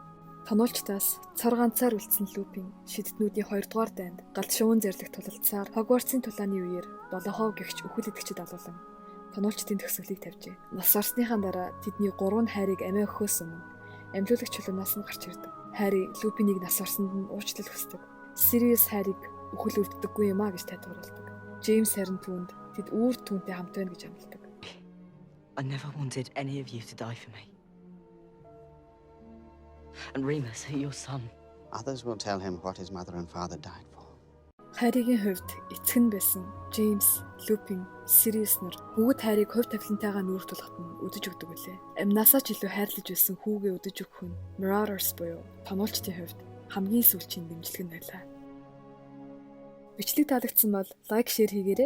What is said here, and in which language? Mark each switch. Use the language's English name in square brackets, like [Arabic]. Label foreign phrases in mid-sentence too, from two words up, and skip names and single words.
[Mongolian] Тоноолчтаас цар ганцаар үлдсэн Lupin шидтнүүдийн 2 дугаар дайнд галт шуун зэрлэх тулалцсаар Hogwarts-ийн тулааны үеэр 7 гэгч үхэл идэвчид алуулан тоноолчдын төгсгөлийг тавьжээ. Нас орсныхаа дараа тэдний 3 нь Harryг амиа өгөхөөс өмнө амьлуулагч чулуунаас нь гарч ирдэг. Harry Lupin-ийг нас орсонд нь уучлал хүсдэг. Sirius Harryг үхэл өвддөггүй юм а гэж тайлбарлуулдаг. James харин түүнд тэд үүр түүнтэй хамт байна гэж амлдаг. [English] I never wanted any of you to die for me. And Remus, your son. Others will tell him what his mother and father died for. [Mongolian] Harry-гийн хувьд эцэг нь байсан James, Lupin, Sirius нар бүгд Harry-г хувь тавилантайгаа нүүр тулахад нь өдөж өгдөг үлээ. Амнасаа ч илүү хайрлаж байсан хүүгээ өдөж өгөх нь Marauders буюу тоноолчдын хувьд хамгийн сүүлчийн дэмжлэг нь байлаа. Бичлэг таалагдсан бол лайк, шеэр хийгээрэй.